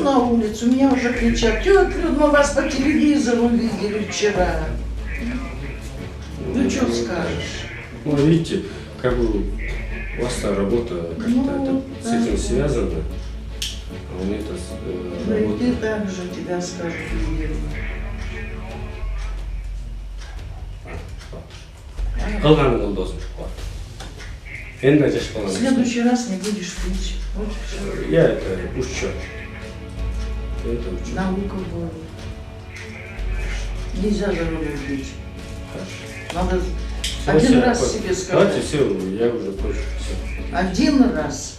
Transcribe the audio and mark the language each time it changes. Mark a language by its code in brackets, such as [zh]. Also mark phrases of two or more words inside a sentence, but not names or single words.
[ru] на улицу, меня уже кричат: тетя Люд, мы вас по телевизору видели вчера. Ну что скажешь? Ну, видите, как бы у вас та работа как-то Ну, это, с этим да. связана, а у меня это Ну и работа. ты так же, тебя скажут видели. [kk] Қалғанын досым шықпады. Енді [ru] В [kk] жаш балам. [ru] следующий раз не будешь пить. Вот и все. Я это учу. Это учу. Наука будет. Нельзя за рулем пить. Надо один раз себе Давайте сказать. все, я уже позже. Все. Один раз.